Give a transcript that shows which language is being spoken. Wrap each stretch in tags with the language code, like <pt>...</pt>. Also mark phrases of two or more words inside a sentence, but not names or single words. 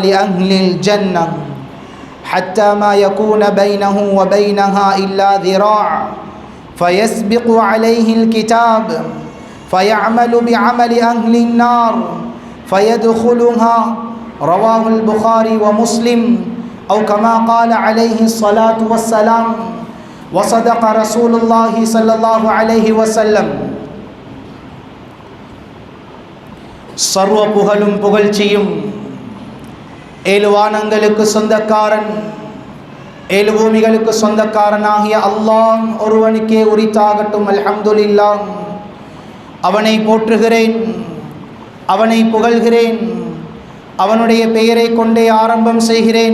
<ar>أهل الجنة حتى ما يكون بينه وبينها إلا ذراع فيسبق عليه الكتاب فيعمل بعمل أهل النار فيدخلها رواه البخاري ومسلم أو كما قال عليه الصلاة والسلام وصدق رسول الله صلى الله عليه وسلم.</ar> <ta>சர்வ புகழும் புகழ்ச்சியும் ஏழு வானங்களுக்கு சொந்தக்காரன் ஏழு பூமிகளுக்கு சொந்தக்காரனாகிய அல்லாஹ் ஒருவனுக்கே உரித்தாகட்டும். அல்ஹம்துலில்லாஹ். அவனை போற்றுகிறேன், அவனை புகழ்கிறேன், அவனுடைய பெயரை கொண்டே ஆரம்பம் செய்கிறேன்.</ta>